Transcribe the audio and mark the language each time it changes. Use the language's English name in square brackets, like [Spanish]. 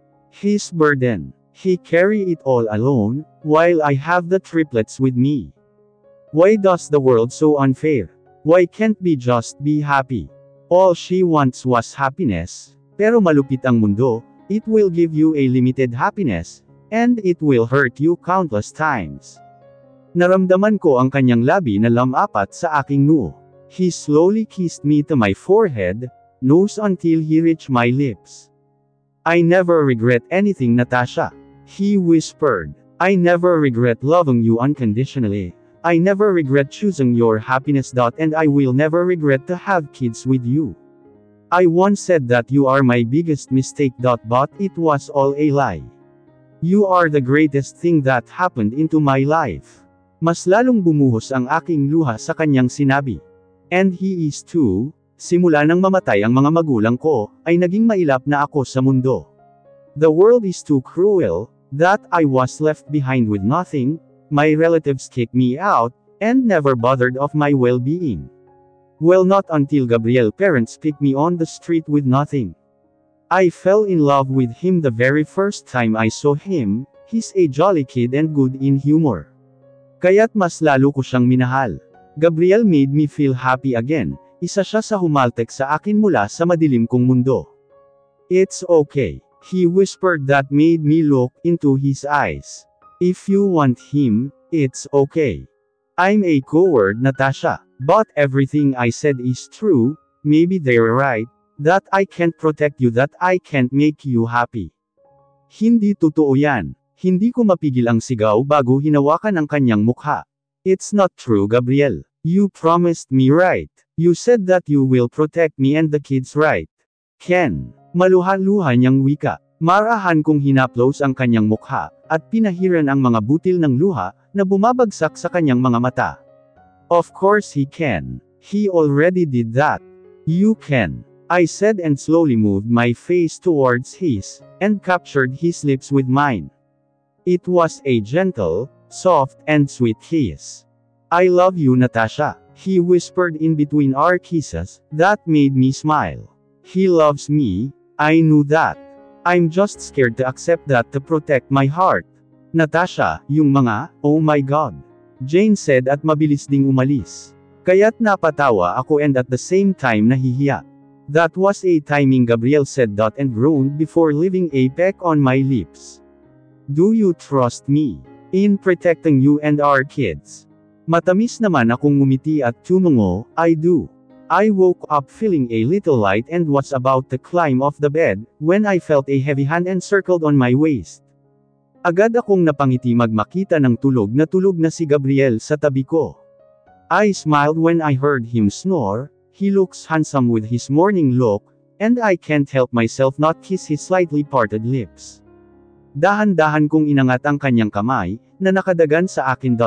[English] His burden. He carry it all alone, while I have the triplets with me. Why does the world so unfair? Why can't we just be happy? All she wants was happiness, [Filipino] pero malupit ang mundo, [English] it will give you a limited happiness, and it will hurt you countless times. [Filipino] Naramdaman ko ang kanyang labi na lamapat sa aking noo. [English] He slowly kissed me to my forehead, nose until he reached my lips. I never regret anything, Natasha. He whispered. I never regret loving you unconditionally. I never regret choosing your happiness. And I will never regret to have kids with you. I once said that you are my biggest mistake. But it was all a lie. You are the greatest thing that happened into my life. [Filipino] Mas lalong bumuhos ang aking luha sa kanyang sinabi. [English] And he is too. [Filipino] Simula nang mamatay ang mga magulang ko, ay naging mailap na ako sa mundo. [English] The world is too cruel, that I was left behind with nothing, my relatives kicked me out, and never bothered of my well-being. Well, not until Gabriel parents picked me on the street with nothing. I fell in love with him the very first time I saw him, he's a jolly kid and good in humor. [Filipino] Kaya't mas lalo ko siyang minahal. [English] Gabriel made me feel happy again, [Filipino] isa siya sa humaltek sa akin mula sa madilim kong mundo. [English] It's okay. He whispered that made me look into his eyes. If you want him, it's okay. I'm a coward, Natasha, but everything I said is true, maybe they're right, that I can't protect you, that I can't make you happy. [Filipino] Hindi totoo yan. Hindi ko mapigil ang sigaw bago hinawakan ang kanyang mukha. [English] It's not true, Gabriel. You promised me, right? You said that you will protect me and the kids, right? [Filipino] Ken. Maluha-luha niyang wika. Marahan kong hinaplos ang kanyang mukha, at pinahiran ang mga butil ng luha, na bumabagsak sa kanyang mga mata. [English] Of course he can. He already did that. You can. I said and slowly moved my face towards his, and captured his lips with mine. It was a gentle, soft, and sweet kiss. I love you, Natasha, he whispered in between our kisses, that made me smile. He loves me, I knew that. I'm just scared to accept that to protect my heart. [Filipino] Natasha, yung mga, [English] oh my God. Jane said [Filipino] at mabilis ding umalis. Kaya't napatawa ako [English] and at the same time [Filipino] nahihiya. [English] That was a timing, Gabriel said and groaned before leaving a peck on my lips. Do you trust me in protecting you and our kids? [Filipino] Matamis naman akong ngumiti at tumungo, [English] I do. I woke up feeling a little light and was about to climb off the bed, when I felt a heavy hand encircled on my waist. [Filipino] Agad akong napangiti magmakita ng tulog na si Gabriel sa tabi ko. [English] I smiled when I heard him snore, he looks handsome with his morning look, and I can't help myself not kiss his slightly parted lips. [Filipino] Dahan-dahan kong inangat ang kanyang kamay, na nakadagan sa akin.